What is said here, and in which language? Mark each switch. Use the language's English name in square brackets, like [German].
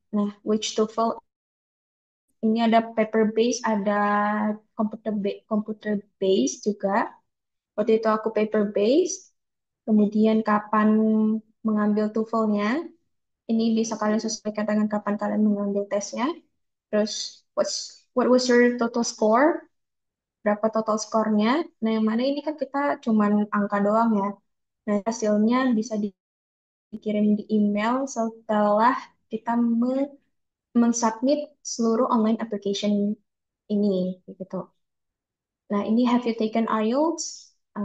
[Indonesian] Nah, which TOEFL ini ada paper base, ada computer base juga. Waktu itu aku paper base. Kemudian kapan mengambil TOEFL-nya, ini bisa kalian sesuaikan dengan kapan kalian mengambil tesnya. [English] Terus, what was your total score? [Indonesian] Berapa total skornya? Nah, yang mana ini kan kita cuman angka doang ya. Nah, hasilnya bisa dikirim di email setelah kita mensubmit seluruh online application ini, gitu. Nah, ini [English] have you taken IELTS?